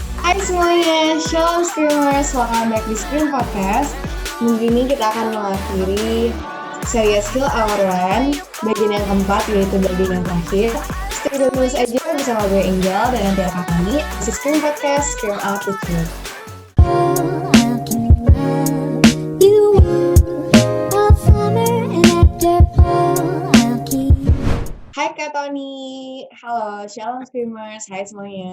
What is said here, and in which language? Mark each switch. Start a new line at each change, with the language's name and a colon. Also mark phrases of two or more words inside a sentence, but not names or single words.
Indonesian: Hai semuanya, Shalom Screamers,
English: welcome back
Indonesian: di Scream Podcast. Minggu ini kita akan mengakhiri series Heal Our Land, bagian yang keempat yaitu bagian yang terakhir.
English: Stay tune
Indonesian: terus aja bersama gue Angel dan nanti akan kami di Scream Podcast, Scream Out the Truth. Hai Kak Tony, halo Shalom Screamers, hai semuanya.